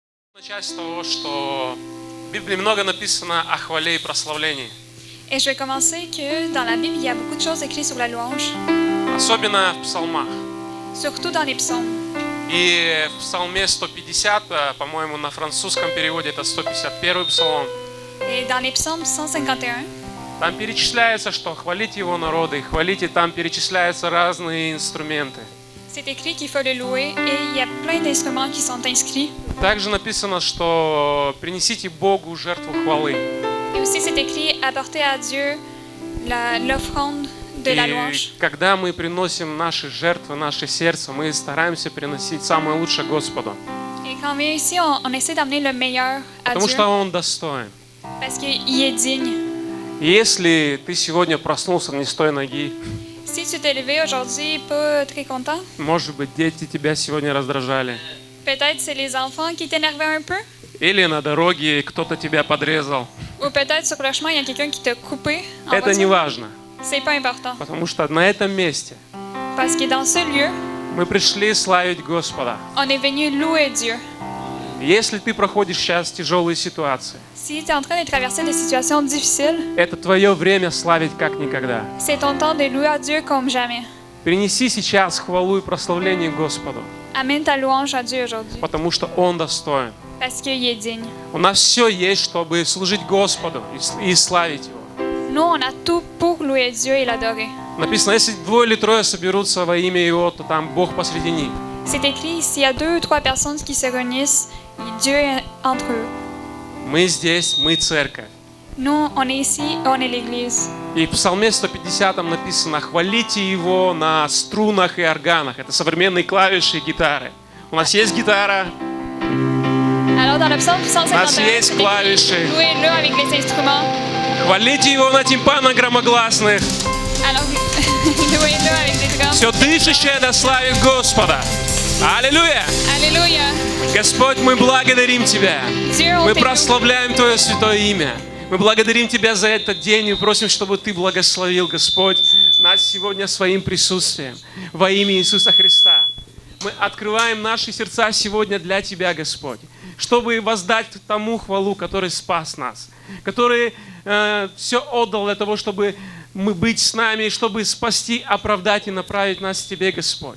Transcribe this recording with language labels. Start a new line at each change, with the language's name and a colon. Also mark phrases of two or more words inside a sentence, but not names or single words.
Russian: Начать с того, что в Библии много написано о хвале и прославлении.
French: Et je vais commencer que dans la Bible, il y a beaucoup de choses écrites sur la louange,
Russian: Особенно в псалмах.
French: surtout dans les psaumes.
Russian: И в псалме 150, по-моему, на французском переводе это 151 псалом.
French: Et dans les psaumes 151,
Russian: Там перечисляется, что хвалите его народы, и хвалите, там перечисляются разные инструменты.
French: c'est écrit qu'il faut le louer et il y a plein d'instruments qui sont inscrits.
Russian: Также написано, что принесите Богу жертву хвалы.
French: Et aussi c'est écrit apporter à Dieu l'offrande de la
Russian: И
French: louange.
Russian: когда мы приносим наши жертвы, наше сердце, мы стараемся приносить самое лучшее Господу.
French: Et quand on vient ici, on essaie d'amener le meilleur à
Russian: Потому
French: Dieu
Russian: что Он достоин.
French: parce qu'il est digne.
Russian: И если ты сегодня проснулся не с той ноги,
French: Si tu t'es levé aujourd'hui pas très content,
Russian: может быть, дети тебя сегодня раздражали,
French: peut-être c'est les enfants qui t'énervaient un peu,
Russian: или на дороге кто-то тебя подрезал,
French: ou peut-être sur le chemin il y a quelqu'un qui t'a coupé en
Russian: это не
French: voiture.
Russian: важно,
French: C'est pas important
Russian: потому что на этом месте
French: parce que dans ce lieu,
Russian: мы пришли славить Господа.
French: on est venu louer Dieu.
Russian: Если ты проходишь сейчас тяжелые ситуации,
French: Si tu es en train de traverser des situations difficiles,
Russian: это твое время славить как никогда.
French: c'est ton temps de louer à Dieu comme jamais.
Russian: Принеси сейчас хвалу и прославление Господу,
French: Amène ta louange à Dieu aujourd'hui
Russian: потому что Он достоин.
French: parce qu'il est digne.
Russian: У нас все есть, чтобы служить Господу и славить Его.
French: Nous, on a tout pour louer Dieu et l'adorer.
Russian: Написано, если двое или трое соберутся во имя Его, то там Бог посреди них.
French: C'est écrit, s'il y a 2 ou 3 personnes qui se réunissent, Dieu est entre eux.
Russian: Мы здесь, мы церковь. Nous, on est ici, on est l'église. И в Псалме 150 написано, хвалите Его на струнах и органах. Это современные клавиши и гитары. У нас есть гитара,
French: Alors, dans le psaume 151,
Russian: Нас есть
French: c'est
Russian: клавиши.
French: écrit, louez-le avec les instruments.
Russian: хвалите Его на тимпанах громогласных.
French: Alors, louez-le avec des drums.
Russian: Все дышащее да славит Господа. Аллилуйя!
French: Alléluia.
Russian: Господь, мы благодарим Тебя.
French: Dieu, on
Russian: Мы
French: t'éloue.
Russian: прославляем Твое святое имя. Мы благодарим Тебя за этот день и просим, чтобы Ты благословил, Господь, нас сегодня своим присутствием. Во имя Иисуса Христа. Мы открываем наши сердца сегодня для Тебя, Господь, чтобы воздать тому хвалу, который спас нас, который все отдал для того, чтобы мы быть с нами, чтобы спасти, оправдать и направить нас к Тебе, Господь.